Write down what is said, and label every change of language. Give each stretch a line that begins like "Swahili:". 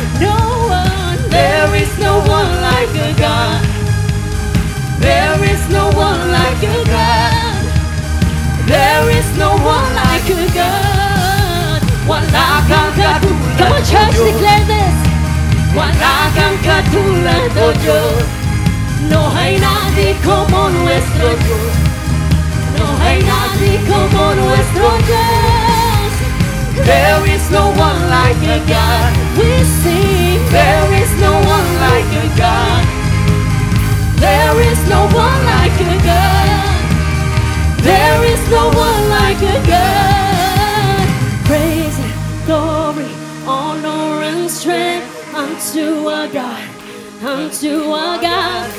English: No one, there is no one like a God. There is no one like a God. There is no one like a God.
Filipino: Wala kang katulad.
English: Come on, church, declare this.
Filipino: Wala kang katulad, oh Diyos.
Spanish: No hay nadie como nuestro Dios. No hay nadie como nuestro Dios.
English: There is no one like a God. We sing. There is no one like a God. There is no one like a God. There is no one like a God. Praise, glory, honor, and strength unto our God, unto our God.